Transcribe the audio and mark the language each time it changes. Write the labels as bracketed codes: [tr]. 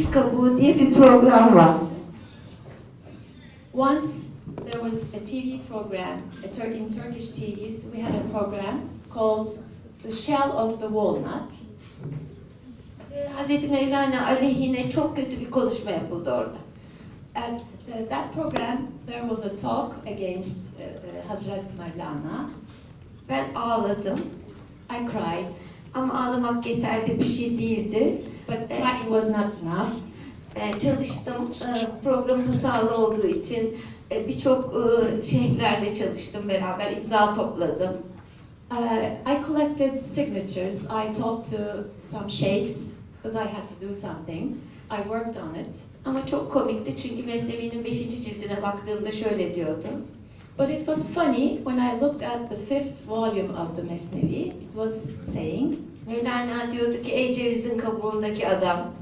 [tr] Kabuğu diye bir program var. [en] Once there was a TV program, in Turkish TVs, we had a program called The Shell of the Walnut. [tr] Hazreti Mevlana aleyhine çok kötü bir konuşma yapıldı orada. [en] At that program, there was a talk against Hazrat Mevlana. [tr] Ben ağladım [en] I cried, [tr] ama ağlamak yeterli bir şey değildi. [en] but crying was not enough. [tr] Çalıştım, program hatalı olduğu için birçok şeyhlerle çalıştım beraber, imza topladım. [en] I collected signatures. I talked to some sheikhs because I had to do something. I worked on it. [tr] Ama çok komikti çünkü Mesnevi'nin 5. cildine baktığımda şöyle diyordu. [en] But it was funny when I looked at the 5th volume of the Mesnevi. It was saying, [tr] Mevlana diyordu ki ey cevizin kabuğundaki adam.